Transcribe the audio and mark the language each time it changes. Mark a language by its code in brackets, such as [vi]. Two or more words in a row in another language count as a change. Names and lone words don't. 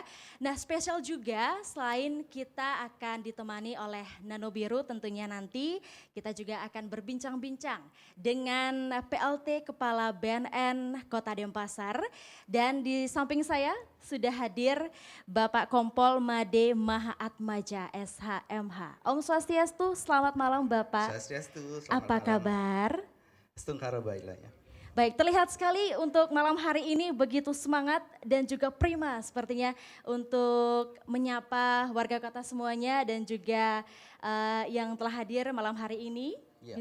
[id] Nah, spesial juga selain kita akan ditemani oleh Nano Biru, tentunya nanti kita juga akan berbincang-bincang dengan PLT Kepala BNN Kota Denpasar, dan di samping saya sudah hadir Bapak Kompol Made Mahaatmaja SHMH. Om Swastiastu, selamat malam Bapak. Swastiastu, selamat Apa malam. kabar? Stungkara baiklah ya. Baik, terlihat sekali untuk malam hari ini begitu semangat dan juga prima sepertinya untuk menyapa warga kota semuanya dan juga yang telah hadir malam hari ini. Ya.